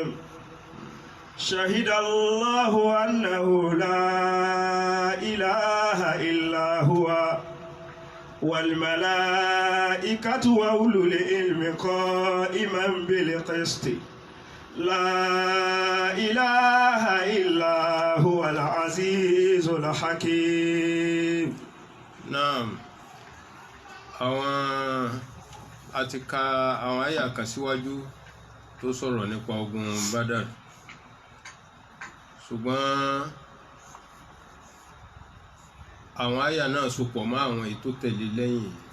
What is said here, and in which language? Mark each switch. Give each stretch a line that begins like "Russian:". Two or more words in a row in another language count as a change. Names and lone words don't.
Arabic: شهد الله أنه لا إله إلا هو والملائكة وأولو العلم قائما بالقسط لا إله إلا هو العزيز الحكيم.
Yoruba: Naam, a ti ka àwọn àyà kan síwájú tó sọ̀rọ̀ nípa ogun Badr, ṣùgbọ́n àwọn àyà náà sopọ̀ mọ́ àwọn èyí tó tẹ̀lé lẹ́yìn.